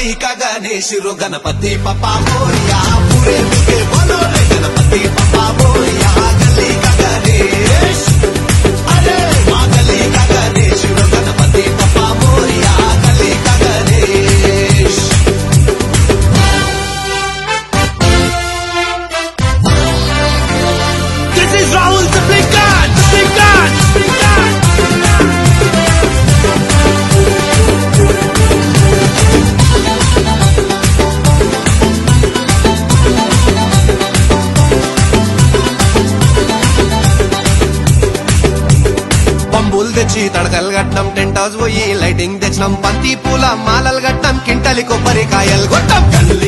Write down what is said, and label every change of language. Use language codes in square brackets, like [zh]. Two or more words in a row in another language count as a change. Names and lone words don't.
[hi] गली का गणेश रो गणपति पप्पा मोरिया पूरे मिलके बोलो रे गणपति पप्पा मोरिया गली का गणेश अरे माँ गली का गणेश रो गणपति पप्पा मोरिया गली का गणेश [en] This is Rahul the Big God, the Big God, the Big God. [te] పంబులు తెచ్చి తడకలు కట్టినాం [en] tent house [te] పోయి లైటింగ్ తెచ్చినాం బంతి పూల మాలలు కట్టినాం కింటలి కొబ్బరికాయలు కొట్టాం